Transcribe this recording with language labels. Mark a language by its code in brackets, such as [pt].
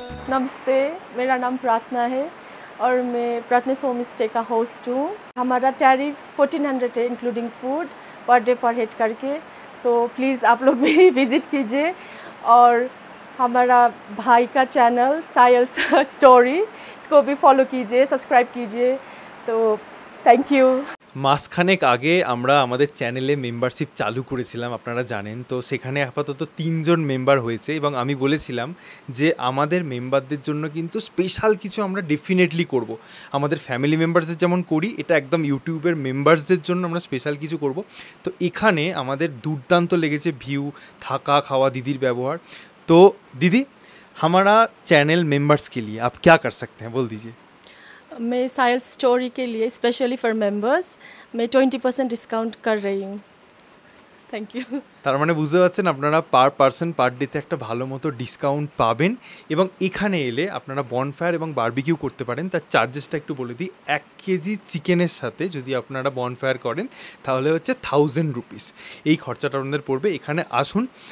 [hi] नमस्ते, मेरा नाम प्रार्थना है और मैं प्रार्थना होम स्टे का होस्ट हूँ। हमारा टैरिफ 1400 है इंक्लूडिंग फूड पर डे पर हेड करके, तो प्लीज़ आप लोग भी विज़िट कीजिए। और हमारा भाई का चैनल सायल स्टोरी, इसको भी फॉलो कीजिए, सब्सक्राइब कीजिए। तो थैंक यू। [bn] মাসখানেক আগে আমরা আমাদের চ্যানেলে মেম্বারশিপ চালু করেছিলাম, আপনারা জানেন। তো সেখানে আপাতত 3 জন মেম্বার হয়েছে এবং আমি বলেছিলাম যে আমাদের মেম্বারদের জন্য কিন্তু স্পেশাল কিছু আমরা ডেফিনেটলি করব। আমাদের ফ্যামিলি মেম্বারসদের যেমন করি, এটা একদম ইউটিউবের মেম্বারসদের জন্য আমরা স্পেশাল কিছু করব। তো এখানে আমাদের দুর্দান্ত লেগেছে ভিউ, থাকা, খাওয়া, দিদির ব্যবহার। তো দিদি, [hi] हमारा चैनल मेंबर्स के लिए आप क्या कर सकते हैं, बोल दीजिए। मैं सायल स्टोरी के लिए स्पेशली फॉर मेंबर्स मैं 20% डिस्काउंट कर रही हूँ। [en] Thank you. [bn] তার মানে বুঝতে পারছেন আপনারা পার পারসন পার ডেতে একটা ভালো মতো ডিসকাউন্ট পাবেন। এবং এখানে এলে আপনারা বনফায়ার এবং বারবিকিউ করতে পারেন। তার চার্জেসটা একটু বলে দিই, 1 কেজি চিকেনের সাথে যদি আপনারা বনফায়ার করেন তাহলে হচ্ছে 1000 রুপিস, এই খরচাটা আপনাদের পড়বে। এখানে আসুন।